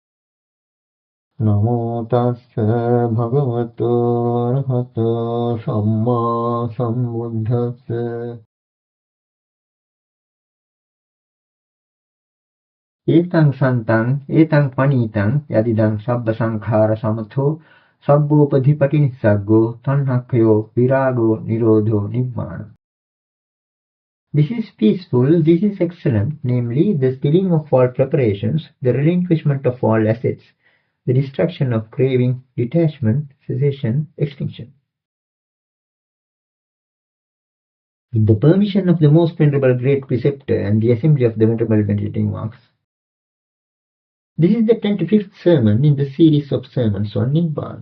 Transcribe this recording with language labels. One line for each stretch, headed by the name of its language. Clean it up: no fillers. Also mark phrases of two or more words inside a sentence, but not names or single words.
Pali: Namo tassa bhagavato arahato samma sambuddhassa. Etang santang, etang panitang, yadidang sabba sankhara samatho, sabbo padhipati saggo, tanhakyo, virago, nirodho, nibbāna.
English: This is peaceful, this is excellent, namely the stilling of all preparations, the relinquishment of all assets, the destruction of craving, detachment, cessation, extinction. With the permission of the most venerable great preceptor and the assembly of the venerable meditating monks, this is the 25th sermon in the series of sermons on Nibbāna.